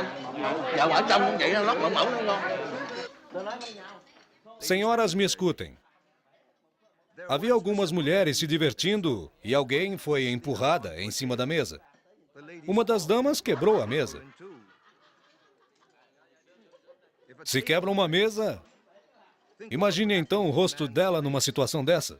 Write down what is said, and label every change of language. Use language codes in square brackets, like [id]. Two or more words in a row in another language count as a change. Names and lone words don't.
[vi] Dạo ở trong cũng vậy, nó lót mỏng mỏng nó ngon. [pt] Senhoras, me escutem. Havia algumas mulheres se divertindo e alguém foi empurrada em cima da mesa. Uma das damas quebrou a mesa. Se quebra uma mesa, imagine então o rosto dela numa situação dessa.